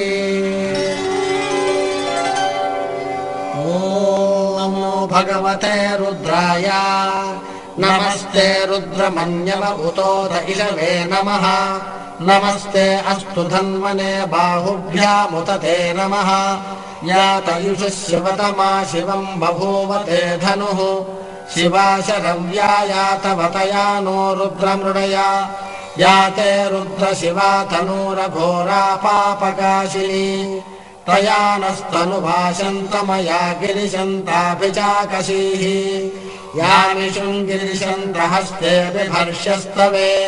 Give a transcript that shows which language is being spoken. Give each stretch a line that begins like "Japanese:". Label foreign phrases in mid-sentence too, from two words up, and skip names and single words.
Sanskrit: नमो भगवते रुद्राय. नमस्ते रुद्रमन्यव उतोत इषवे नमः. नमस्ते अस्तु धन्वने बाहुभ्यामुतते नमः. यातयुष शिवतमा शिवं बभूवते तनुः. शिवाशरव्यायातवतया नो रुद्रमृडया. याते रुद्र शिवा तनूरघोरा पापकाशिनी. तया नस्तनुभाषन्तमया गिरिशन्ताभिचाकशीः. यामिषुं गिरिशन्द्रहस्ते बिभर्ष्यस्तवे.